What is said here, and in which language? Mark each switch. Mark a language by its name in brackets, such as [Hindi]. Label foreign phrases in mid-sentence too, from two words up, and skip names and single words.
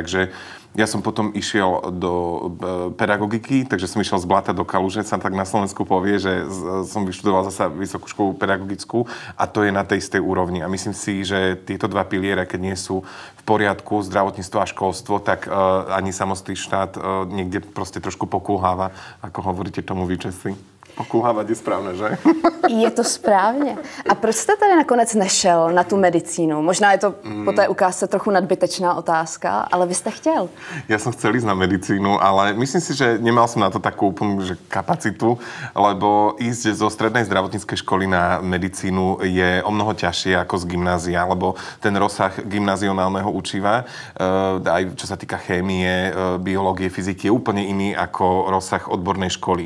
[Slovak] Takže ja som potom išiel do pedagogiky, takže som išiel z blata do kaluže, sa tak na Slovensku povie, že som vyštudoval zasa vysokú školu pedagogickú a to je na tej istej úrovni. A myslím si, že tieto dva piliere, keď nie sú v poriadku, zdravotníctvo a školstvo, tak ani samotný štát niekde proste trošku pokulháva, ako hovoríte tomu vy Česi. [Czech] Pokulhávat je správné, že? Je to správně. A proč jste tady nakonec nešel na tu medicínu? Možná je to po té ukázce trochu nadbytečná otázka, ale vy jste chtěl. [Slovak] Ja som chcel ísť na medicínu, ale myslím si, že nemal som na to takú úplnú kapacitu, lebo ísť zo strednej zdravotníckej školy na medicínu je o mnoho ťažšie ako z gymnázia, lebo ten rozsah gymnazionálneho učiva, aj čo sa týka chémie, biológie, fyziky, je úplne iný ako rozsah odbornej školy.